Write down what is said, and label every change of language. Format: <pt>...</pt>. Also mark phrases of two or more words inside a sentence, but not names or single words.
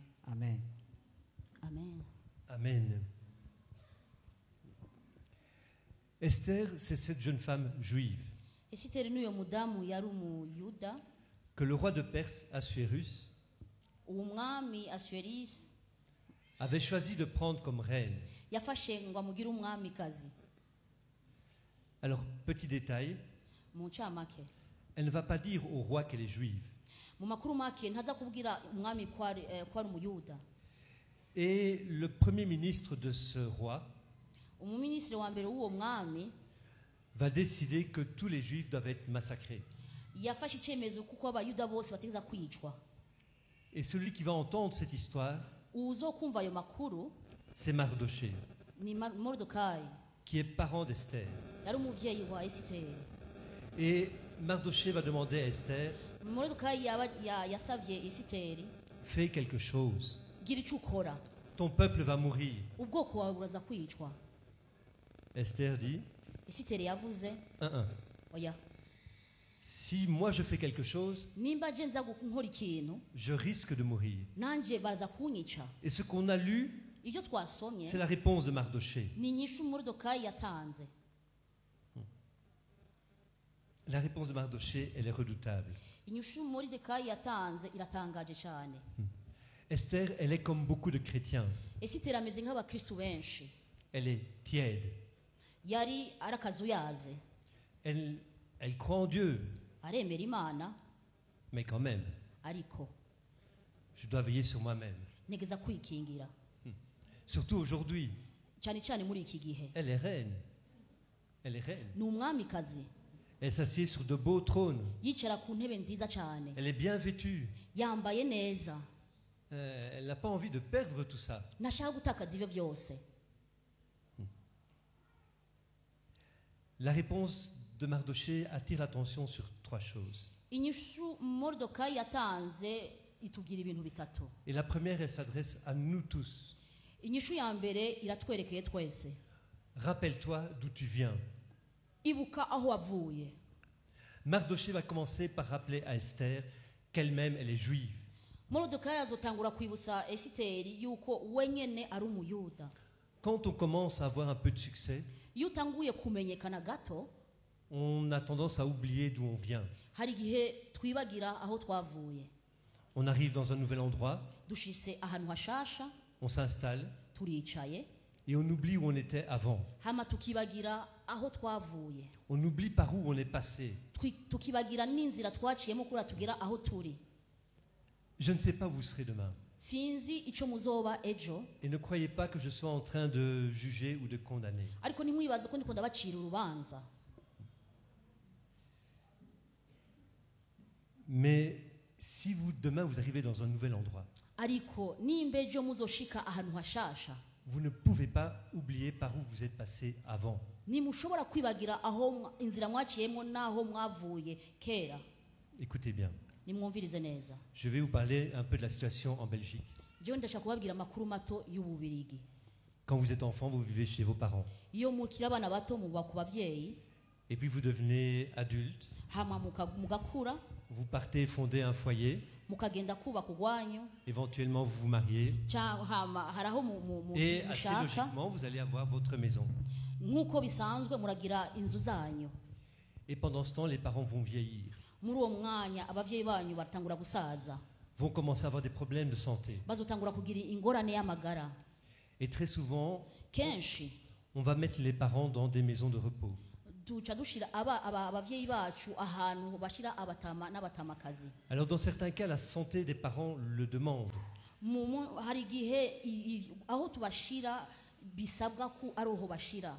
<fr>Amen. Amen. Amen. Esther, c'est cette jeune femme juive</fr> <rn>Esiteri n'uyo mudamu yari umuyuda.</rn> <fr>que le roi de Perse, Assuérus,</fr> <rn>Umwami Asuerisi</rn> <fr>avait choisi de prendre comme reine.</fr> <rn>yafashe ngo amugire umwamikazi.</rn> <fr>Alors, petit détail,</fr> <rn>Mu ncamake</rn> <fr>elle ne va pas dire au roi qu'elle est juive.</fr> <rn>mu makuru make ntaza kubwira umwami ko ari umuyuda.</rn> <fr>Et le premier ministre de ce roi</fr> <rn>umuminisitiri wa mbere w'uwo mwami</rn> <fr>va décider que tous les juifs doivent être massacrés.</fr> <rn>yafashe icyemezo kuko abayuda bose bategeza kwicwa.</rn> <fr>Et celui qui va entendre cette histoire,</fr> <rn>uzokumva ayo makuru</rn> <fr>c'est Mardoché,</fr> <rn>ni Mordecai,</rn> <fr>qui est parent d'Esther.</fr> <rn>yari umuvyeyi wa Esiteri.</rn> <fr>Et Mardoché va demander à Esther,</fr> <rn>Mordecai yasavye Esiteri,</rn> <fr>fais quelque chose.</fr> <rn>gira icyo ukora,</rn> <fr>Ton peuple va mourir.</fr> <rn>ubwoko wawe buraza kwicwa.</rn> <fr>Esther dit,</fr> <rn>Esiteri yavuze 1-1. oya,</rn> <fr>Si moi je fais quelque chose,</fr> <rn>nimba je nza nkora ikintu</rn> <fr>je risque de mourir.</fr> <rn>nanje baraza kunyica.</rn> <fr>Et ce qu'on a lu,</fr> <rn>Ivyo twasomye</rn> <fr>c'est la réponse de Mardoché.</fr> <rn>ni inyishu Mordecai yatanze.</rn> <fr>La réponse de Mardoché, elle est redoutable.</fr> <rn>Inyishu Mordecai yatanze iratangaje cyane.</rn> <fr>Esther, elle est comme beaucoup de chrétiens.</fr> <rn>Esiteri ameze nk'abakristu benshi,</rn> <fr>Elle est tiède.</fr> <rn>yari arakazuyaze,</rn> <fr>Elle croit en Dieu,</fr> <rn>aremera Imana,</rn> <fr>mais quand même,</fr> <rn>ariko</rn> <fr>je dois veiller sur moi-même.</fr> <rn>negeza kwikingira,</rn> <fr>Surtout aujourd'hui,</fr> <rn>cyane cyane muri iki gihe.</rn> <fr>elle est reine. Elle est reine.</fr> <rn>Ni umwamikazi,</rn> <fr>Elle s'assied sur de beaux trônes.</fr> <rn>yicara ku ntebe nziza cyane,</rn> <fr>Elle est bien vêtue.</fr> <rn>yambaye neza,</rn> <fr>Elle n'a pas envie de perdre tout ça.</fr> <rn>ntashaka gutakaza ivyo vyose.</rn> <fr>La réponse de Mardoché attire l'attention sur 3 choses.</fr> <rn>Inyishu Mordecai yatanze itubwira ibintu bitatu.</rn> <fr>Et la première, elle s'adresse à nous tous.</fr> <rn>Inyishu ya mbere iratwerekeye twese.</rn> <fr>Rappelle-toi d'où tu viens.</fr> <rn>Ibuka aho wavuye.</rn> <fr>Mardoché va commencer par rappeler à Esther qu'elle-même, elle est juive.</fr> <rn>Mordecai azotangura kwibutsa Esiteri yuko wenyene ari umuyuda.</rn> <fr>Quand on commence à avoir un peu de succès,</fr> <rn>Iyo utanguye kumenyekana gato,</rn> <fr>on a tendance à oublier d'où on vient.</fr> <rn>hari igihe twibagira aho twavuye.</rn> <fr>On arrive dans un nouvel endroit,</fr> <rn>Dushise ahantu hashasha,</rn> <fr>on s'installe</fr> <rn>turicaye,</rn> <fr>et on oublie où on était avant.</fr> <rn>hama tukibagira aho twavuye.</rn> <fr>On oublie par où on est passé.</fr> <rn>Tukibagira n'inzira twaciyemo kuri tugera aho turi.</rn> <fr>Je ne sais pas où vous serez demain.</fr> <rn>Sinzi ico muzoba ejo,</rn> <fr>Et ne croyez pas que je sois en train de juger ou de condamner.</fr> <rn>ariko ntimwibaze ko ndiko ndabacira urubanza.</rn> <fr>Mais si demain vous arrivez dans un nouvel endroit,</fr> <rn>Ariko nimba ejo muzoshika ahantu hashasha,</rn> <fr>vous ne pouvez pas oublier par où vous êtes passé avant.</fr> <rn>nimushobora kwibagira aho inzira mwaciyemo naho mwavuye kera.</rn> <fr>Écoutez bien,</fr> <rn>Nimwumvirize neza.</rn> <fr>je vais vous parler un peu de la situation en Belgique.</fr> <rn>Jewe ndashaka kubabwira amakuru mato y'Ububirigi.</rn> <fr>Quand vous êtes enfant, vous vivez chez vos parents.</fr> <rn>Iyo mukiri abana bato muba ku bavyeyi,</rn> <fr>Et puis vous devenez adulte,</fr> <rn>hama mugakura,</rn> <fr>vous partez fonder un foyer,</fr> <rn>mukagenda kubaka urwanyu,</rn> <fr>éventuellement vous vous mariez,</fr> <rn>hama haraho</rn> <fr>et assez</fr> <rn>mushaka,</rn> <fr>logiquement vous allez avoir votre maison.</fr> <rn>nk'uko bisanzwe muragira inzu zanyu.</rn> <fr>Et pendant ce temps, les parents vont vieillir,</fr> <rn>Muri uwo mwanya abavyeyi banyu batangura gusaza,</rn> <fr>vont commencer à avoir des problèmes de santé.</fr> <rn>bazotangura kugira ingorane y'amagara.</rn> <fr>Et très souvent,</fr> <rn>Kenshi</rn> <fr>on va mettre les parents dans des maisons de repos.</fr> <rn>duca dushira abavyeyi bacu ahantu bashira abatama n'abatamakazi.</rn> <fr>Alors dans certains cas, la santé des parents le demande.</fr> <rn>Hari igihe aho tubashira bisabwa ko ari aho bashira.</rn>